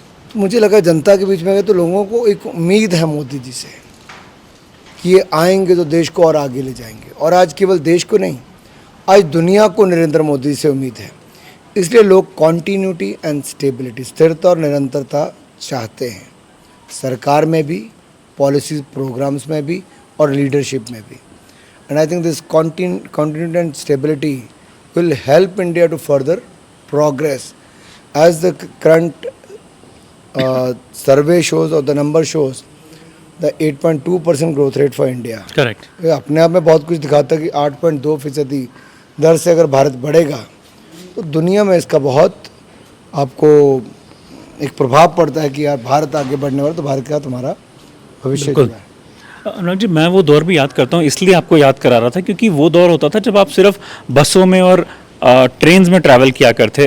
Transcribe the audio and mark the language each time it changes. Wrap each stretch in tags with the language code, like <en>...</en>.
<hi>तो मुझे लगा जनता के बीच में गए तो लोगों को एक उम्मीद है मोदी जी से कि ये आएंगे तो देश को और आगे ले जाएंगे। और आज केवल देश को नहीं, आज दुनिया को नरेंद्र मोदी जी से उम्मीद है। इसलिए लोग</hi> <en>continuity and stability,</en> <hi>स्थिरता और निरंतरता चाहते हैं, सरकार में भी, पॉलिसीज प्रोग्राम्स में भी और लीडरशिप में भी।</hi> <en>And I think this continuity and stability will help India to further progress, as the current survey shows or the number shows the 8.2% growth rate for India. Correct.</en> <hi>अपने आप में बहुत कुछ दिखाता है कि 8.2% दर से अगर भारत बढ़ेगा तो दुनिया में इसका बहुत आपको एक प्रभाव पड़ता है कि यार भारत आगे बढ़ने वाला, तो भारत का तुम्हारा भविष्य क्या है। अनुराग जी, मैं वो दौर भी याद करता हूँ, इसलिए आपको याद करा रहा था क्योंकि वो दौर होता था जब आप सिर्फ बसों में और ट्रेन्स में ट्रैवल किया करते।</hi>